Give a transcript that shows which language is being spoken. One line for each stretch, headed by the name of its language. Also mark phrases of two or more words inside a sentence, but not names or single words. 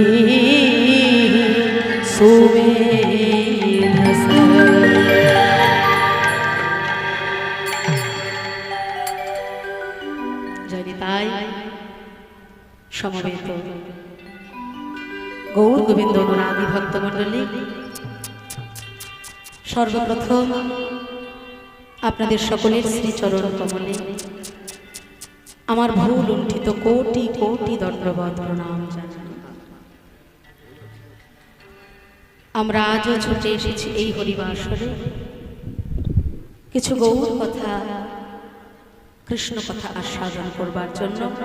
Sanskrit: सुमेधस जनिताय समवेत गौर गोविंद अनुरागी भक्तमंडলী सर्वप्रथम
Bangla: আপনাদের সকলের শ্রীচরণ কমলে আমার ভুল লুণ্ঠিত কোটি কোটি দণ্ডবত প্রণাম জানাই। আমরা আজও ছুটে এসেছি এই হরিবাসরে কিছু গৌর কথা কৃষ্ণ কথা আস্বাদন করবার জন্য।